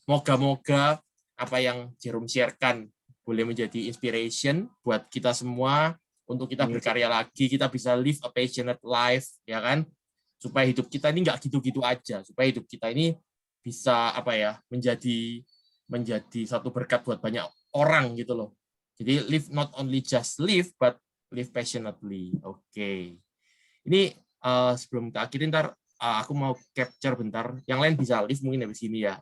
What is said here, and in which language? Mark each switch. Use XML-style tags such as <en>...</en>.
<id>Moga-moga apa yang Jerome sharekan boleh menjadi inspiration buat kita semua untuk kita berkarya lagi, kita bisa</id> <en>live a passionate life,</en> <id>ya kan? Supaya hidup kita ini nggak gitu-gitu aja, supaya hidup kita ini bisa menjadi satu berkat buat banyak orang gitu loh. Jadi</id> <en>live not only just live, but live passionately.</en> <id>Oke. Ini sebelum kita akhirin, ntar aku mau capture bentar. Yang lain bisa live mungkin dari sini ya.</id>